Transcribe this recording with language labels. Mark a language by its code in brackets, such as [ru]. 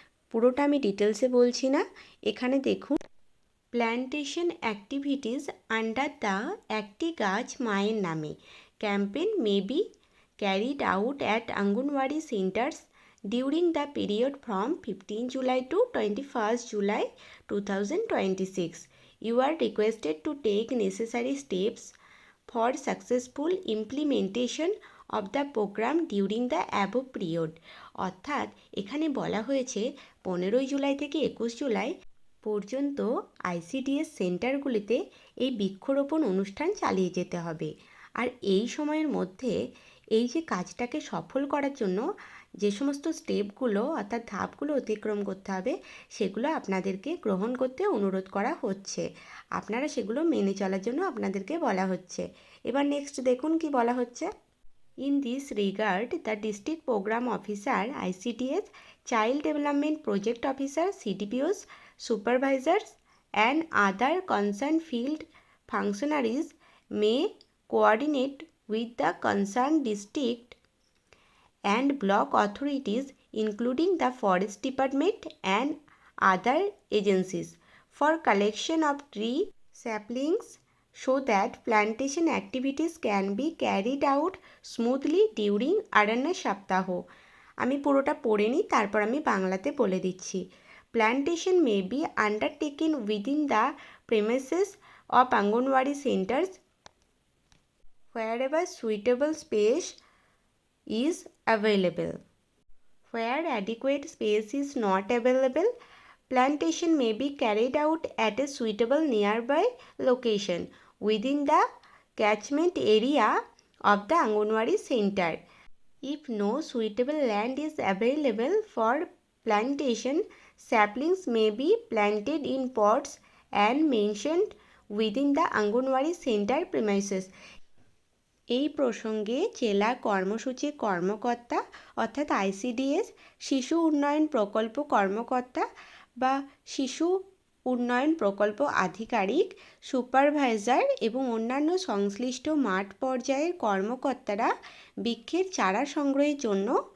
[bn] পুরোটা আমি ডিটেলসে বলছি না। এখানে দেখুন [en] Plantation activities under the একটি গাছ মায়ের নামে campaign may be carried out at anganwadi centres during the period from 15 July to 21 July 2026. You are requested to take necessary steps for successful implementation of the program during the above period. [bn] অর্থাৎ এখানে বলা হয়েছে 15 জুলাই থেকে 21 জুলাই পর্যন্ত আইসিডিএস সেন্টারগুলিতে এই বৃক্ষরোপণ অনুষ্ঠান চালিয়ে যেতে হবে। আর এই সময়ের মধ্যে এই যে কাজটাকে সফল করার জন্য যে সমস্ত স্টেপগুলো অর্থাৎ ধাপগুলো অতিক্রম করতে হবে সেগুলো আপনাদেরকে গ্রহণ করতে অনুরোধ করা হচ্ছে। আপনারা সেগুলো মেনে চলার জন্য আপনাদেরকে বলা হচ্ছে। এবার নেক্সট দেখুন কি বলা হচ্ছে। [en] In this regard, the District Program Officer, ICDS, Child Development Project Officer, CDPOs, Supervisors, and other concerned field functionaries may coordinate with the concerned district and block authorities, including the Forest Department and other agencies, for collection of tree saplings so that plantation activities can be carried out smoothly during Aranya Saptah. [bn] আমি পুরোটা পড়ে নিই, তারপর আমি বাংলাতে বলে দিচ্ছি। [en] Plantation may be undertaken within the premises of Anganwadi centres wherever suitable space is available. Where adequate space is not available, plantation may be carried out at a suitable nearby location within the catchment area of the Anganwadi center. If no suitable land is available for plantation, saplings may be planted in pots and mentioned within the Anganwadi center premises. [bn] এই প্রসঙ্গে জেলা কর্মসূচি কর্মকর্তা অর্থাৎ ICDS, শিশু উন্নয়ন প্রকল্প কর্মকর্তা বা শিশু উন্নয়ন প্রকল্প আধিকারিক, সুপারভাইজার এবং অন্যান্য সংশ্লিষ্ট মাঠ পর্যায়ের কর্মকর্তারা বৃক্ষের চারা সংগ্রহের জন্য